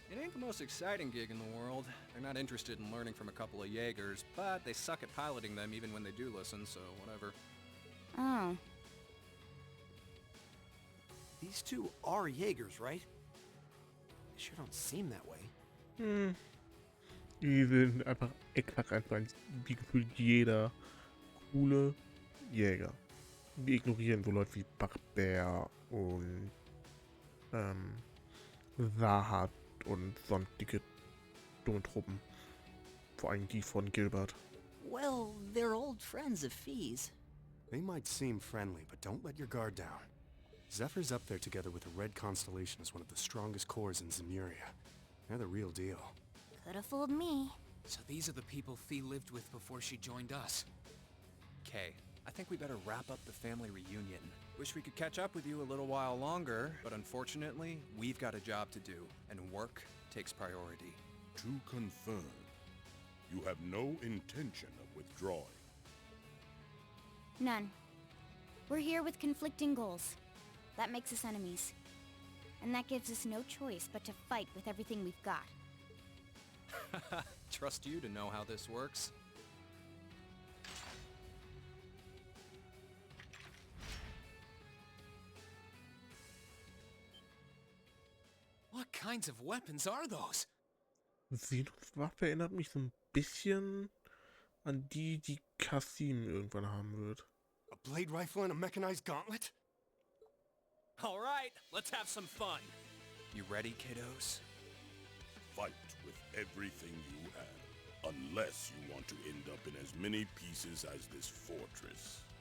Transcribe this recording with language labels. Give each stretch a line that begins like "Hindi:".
English: It ain't the most exciting gig in the world. They're not interested in learning from a couple of Jaegers, but they suck at piloting them even when they do listen, so whatever. Oh. These two are Jaegers, right? They sure don't seem that way.
German: Die sind einfach exakt einfach wie gefühlt jeder coole Jäger. Wir ignorieren so Leute wie Barbär und Sahat und sonstige dumme Truppen. Vor allem die von Gilbert.
English: Well, they're old friends of Fee's. They might seem friendly, but don't let your guard down. Zephyr's up there together with the Red Constellation as one of the strongest corps in Zemuria. They're the real deal. Could have fooled me. So these are the people Fee lived with before she joined us. Okay, I think we better wrap up the family reunion. Wish we could catch up with you a little while longer, but unfortunately, we've got a job to do, and work takes priority. To confirm, you have no intention of withdrawing. None. We're here with conflicting goals. That makes us enemies. And that gives us no choice but to fight with everything we've got. Trust you to know how this works. What kinds of weapons are those?
German: Xenos Waffe erinnert mich so ein bisschen an die Class VII irgendwann haben wird.
English: A blade rifle and a mechanized gauntlet? All right, let's have some fun. You ready, kiddos? Fight with everything you have, unless you want to end up in as many pieces as this fortress.